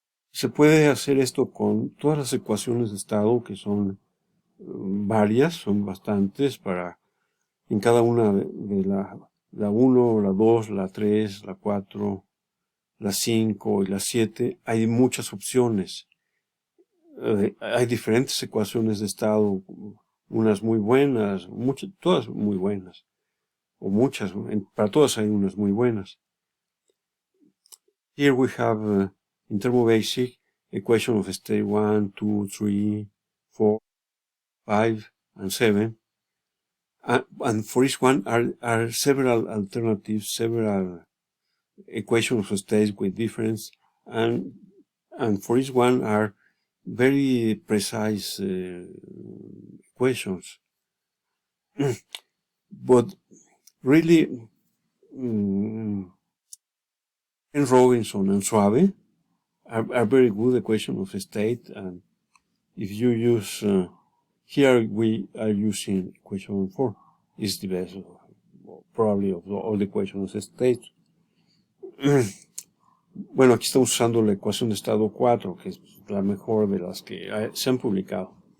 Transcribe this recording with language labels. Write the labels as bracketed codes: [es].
[es] Se puede hacer esto con todas las ecuaciones de estado, que son varias, son bastantes, en cada una de la 1, la 2, la 3, la 4, la 5 y la 7, hay muchas opciones. Hay diferentes ecuaciones de estado, unas muy buenas, todas muy buenas, o muchas, para todas hay unas muy buenas. [en] Here we have in thermobasic equation of state 1, 2, 3, 4, 5, and 7. And for each one are several alternatives, several equations of states with difference, and for each one are very precise equations. But really, Ken Robinson and Suave are very good equations of state, and if you use here we are using equation 4. It's the best, probably, of all the equations of state. [es] Bueno, aquí estamos usando la ecuación de estado 4, que es la mejor de las que se han publicado.